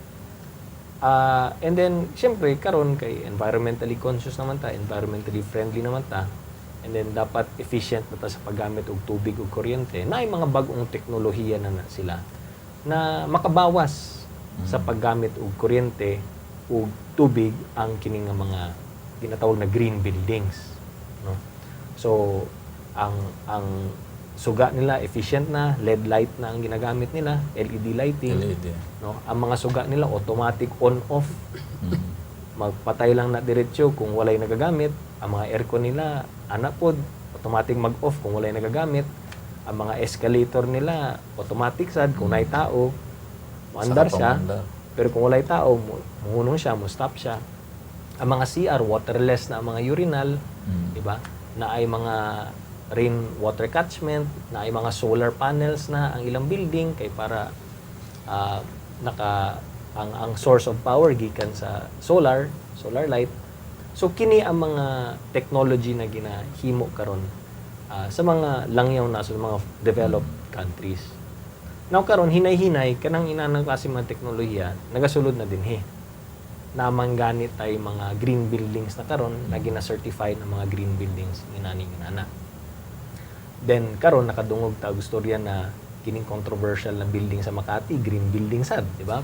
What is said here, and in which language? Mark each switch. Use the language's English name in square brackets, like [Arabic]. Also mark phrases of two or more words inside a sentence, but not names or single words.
[Cebuano] And then, syempre, karon kay [English] environmentally conscious [Cebuano] naman ta, [English] environmentally friendly [Cebuano] naman ta, and then dapat efficient na ta sa paggamit og tubig o kuryente, na ay mga bagong teknolohiya na sila na makabawas sa paggamit og kuryente o tubig ang kining mga ginatawag na [English] green buildings. [Cebuano] No? So, ang suga nila efficient na, LED light na ang ginagamit nila, [English] LED lighting. LED. [Cebuano] No, ang mga suga nila [English] automatic on off. [Cebuano] Magpatay lang na diretso kung walay nagagamit. Ang mga aircon nila ana pod automatic mag-off kung walay nagagamit. Ang mga escalator nila automatic sad kung nay tao maandar siya. Pero kung walay tao muhunong siya, mo stop siya. Ang mga CR waterless na ang mga urinal, di ba? Na ay mga [English] rain water catchment, [Cebuano] na ay mga [English] solar panels [Cebuano] na ang ilang building kay para ang [English] source of power [Cebuano] gikan sa [English] solar light. [Cebuano] So kini ang mga technology na ginahimo karon sa mga langyaw na sa mga [English] developed countries. [Cebuano] Now karon hinay-hinay kanang inanang klase mga teknolohiya nagasulod na dinhi. Namang ganit ay mga [English] green buildings [Cebuano] na karon na gina-certify na mga [English] green buildings [Cebuano] inana. Then karon nakadungog ta gustorya na kining controversial na building sa Makati, [English] green building [Cebuano] sad, di ba?